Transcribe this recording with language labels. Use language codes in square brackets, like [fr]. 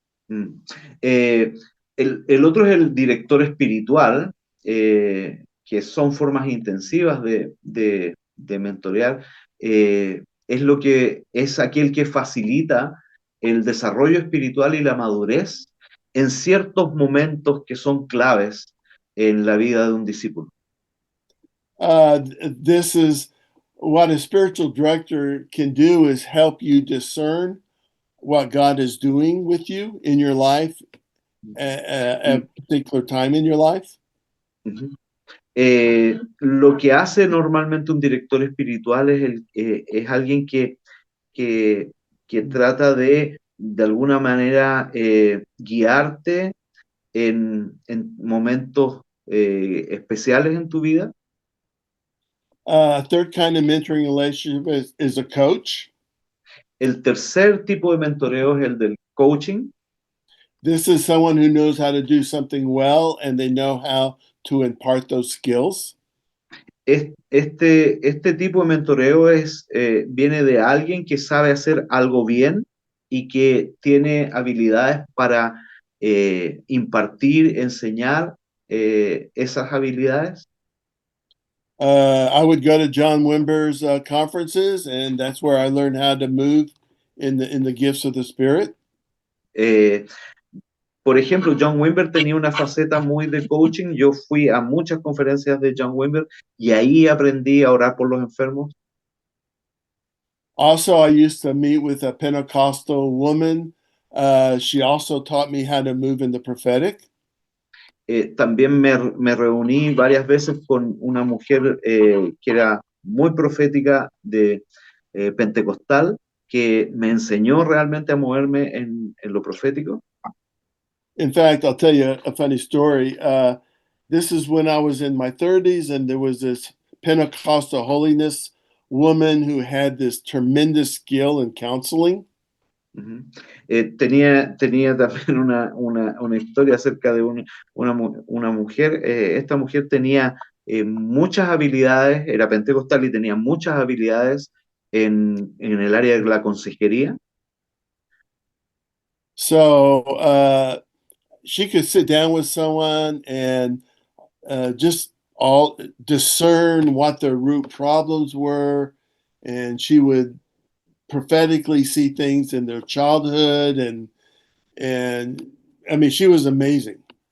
[es] El otro es el director espiritual, que son formas intensivas de mentorear. Es aquel que facilita el desarrollo espiritual y la madurez en ciertos momentos que son claves en la vida de un discípulo. [en] This is what a spiritual director can do, is help you discern what God is doing with you in your life at a particular time in your life. [es] Lo que hace normalmente un director espiritual es alguien que trata de alguna manera guiarte en momentos especiales en tu vida. [en] Third kind of mentoring relationship is a coach. [es] El tercer tipo de mentoreo es el del coaching. [en] This is someone who knows how to do something well and they know how to impart those skills. [es] Este tipo de mentoreo viene de alguien que sabe hacer algo bien y que tiene habilidades para impartir, enseñar esas habilidades. [en] I would go to John Wimber's conferences, and that's where I learned how to move in the gifts of the Spirit. [es] Por ejemplo, John Wimber tenía una faceta muy de coaching. Yo fui a muchas conferencias de John Wimber y ahí aprendí a orar por los enfermos. [en] Also, I used to meet with a Pentecostal woman. She also taught me how to move in the prophetic. [es] También me reuní varias veces con una mujer que era muy profética de pentecostal, que me enseñó realmente a moverme en lo profético. [en] In fact, I'll tell you a funny story. This is when I was in my 30s, and there was this Pentecostal holiness woman who had this tremendous skill in counseling. [es] Tenía también una historia acerca de una mujer. Esta mujer tenía muchas habilidades, era pentecostal y tenía muchas habilidades en el área de la consejería. [en] So she could sit down with someone and just all discern what their root problems were, and she would prophetically see things in their childhood, and I mean, she was amazing.